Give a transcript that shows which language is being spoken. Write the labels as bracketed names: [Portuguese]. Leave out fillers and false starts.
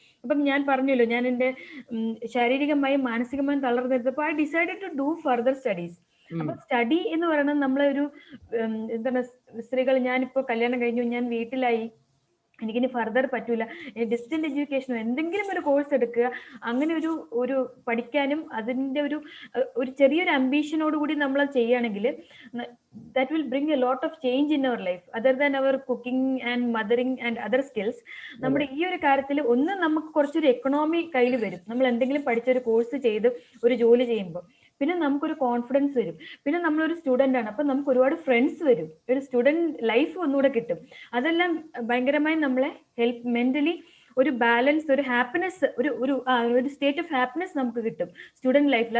[Malayalam] അപ്പം ഞാൻ പറഞ്ഞല്ലോ, ഞാൻ എൻ്റെ ശാരീരികമായും മാനസികമായും തളർന്നെടുത്തപ്പോൾ [English] I decided to do further studies. [Malayalam] അപ്പൊ സ്റ്റഡി എന്ന് പറയുന്നത് നമ്മളൊരു എന്താണ്, സ്ത്രീകൾ, ഞാനിപ്പോ കല്യാണം കഴിഞ്ഞു, ഞാൻ വീട്ടിലായി, എനിക്കിനി ഫർദർ പറ്റൂല, ഡിസ്റ്റന്റ് എഡ്യൂക്കേഷനോ എന്തെങ്കിലും ഒരു കോഴ്സ് എടുക്കുക. അങ്ങനെ ഒരു പഠിക്കാനും അതിൻ്റെ ഒരു ചെറിയൊരു അംബീഷനോട് കൂടി നമ്മൾ ചെയ്യുകയാണെങ്കിൽ [English] that will bring a lot of change in our life other than our cooking and mothering and other skills. [Malayalam] നമ്മുടെ ഈ ഒരു കാര്യത്തിൽ ഒന്ന് നമുക്ക് കുറച്ചൊരു എക്കണോമി കയ്യിൽ വരും. നമ്മൾ എന്തെങ്കിലും പഠിച്ചൊരു കോഴ്സ് ചെയ്ത് ഒരു ജോലി ചെയ്യുമ്പോൾ പിന്നെ നമുക്കൊരു കോൺഫിഡൻസ് വരും. പിന്നെ നമ്മളൊരു സ്റ്റുഡൻ്റ് ആണ്, അപ്പം നമുക്ക് ഒരുപാട് ഫ്രണ്ട്സ് വരും. ഒരു സ്റ്റുഡൻറ് ലൈഫ് ഒന്നുകൂടെ കിട്ടും. അതെല്ലാം ഭയങ്കരമായി നമ്മളെ ഹെൽപ്പ്, മെന്റലി ഒരു ബാലൻസ്, ഒരു ഹാപ്പിനെസ്, ഒരു [English] state of happiness [Malayalam] നമുക്ക് കിട്ടും സ്റ്റുഡൻറ് ലൈഫിൽ.